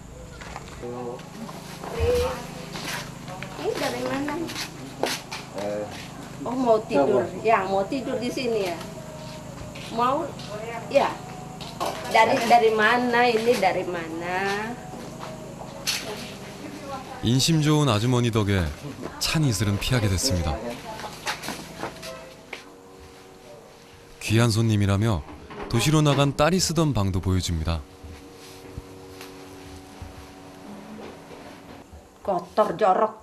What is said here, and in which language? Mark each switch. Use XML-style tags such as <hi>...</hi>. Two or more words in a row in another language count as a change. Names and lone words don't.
<id>Dari mana? Oh mau tidur, ya mau tidur di sini ya. Mau, ya. Dari mana ini dari mana?</id> <ko>인심 좋은 아주머니 덕에 찬 이슬은 피하게 됐습니다. 귀한 손님이라며 도시로 나간 딸이 쓰던 방도 보여줍니다.</ko> <id>Kotor jorok.</id>